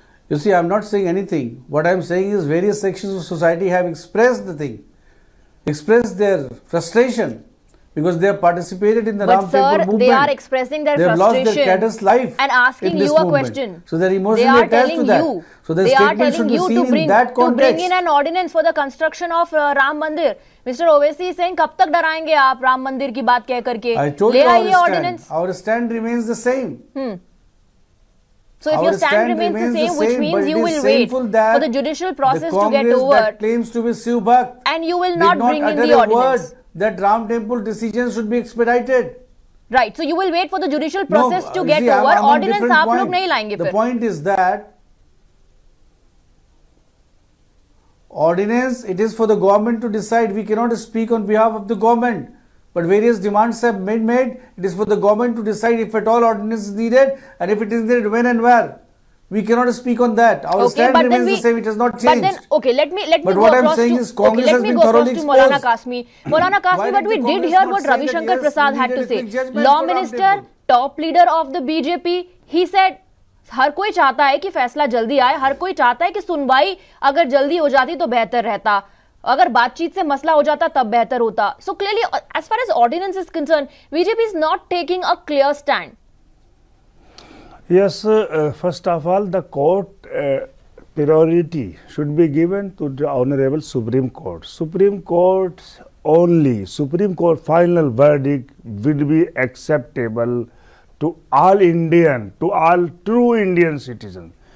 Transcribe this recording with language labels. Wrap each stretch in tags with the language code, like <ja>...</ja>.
<en>You see, I am not saying anything. What I am saying is various sections of society have expressed the thing, expressed their frustration because they have participated in the Ram temple movement. They are expressing their frustration. They have lost their cadence life and asking you a question. So they are emotionally attached to that. So their statement should be seen in that context. To bring in an ordinance for the construction of Ram Mandir. Mr. Owaisi is saying,</en> <hi>कब तक डराएंगे आप राम मंदिर की बात कह करके?</hi> <en>I told you our stand remains the same. So if your stand remains the same, which means you will wait for the judicial process to get over. That claims to be Shiv Bhakt and you will not bring in the ordinance. That Ram temple decisions should be expedited. Right. So you will wait for the judicial process to get over.</en> <hi>Ordinance आप लोग नहीं लाएंगे फिर.</hi> <en>The point is that Ordinance, it is for the government to decide. We cannot speak on behalf of the government. But various demands have been made. It is for the government to decide if at all ordinance is needed, and if it is needed, when and where. We cannot speak on that. Our stand remains the same. It has not changed. But then, okay, let me But what I am saying is Congress has been thoroughly exposed. Maulana Kasmi, but we did hear what Ravi Shankar Prasad had to say. Law Minister, top leader of the BJP, he said,</en> <hi>हर कोई चाहता है कि फैसला जल्दी आए, हर कोई चाहता है कि सुनवाई अगर जल्दी हो जाती तो बेहतर रहता, अगर बातचीत से मसला हो जाता तब बेहतर होता.</hi> <en>So clearly, as far as ordinance is concerned, BJP is not taking a clear stand. Yes, first of all, the court priority should be given to the Honorable Supreme Court. Supreme Court only, Supreme Court final verdict will be acceptable to all Indian, to all true Indian citizens.</en>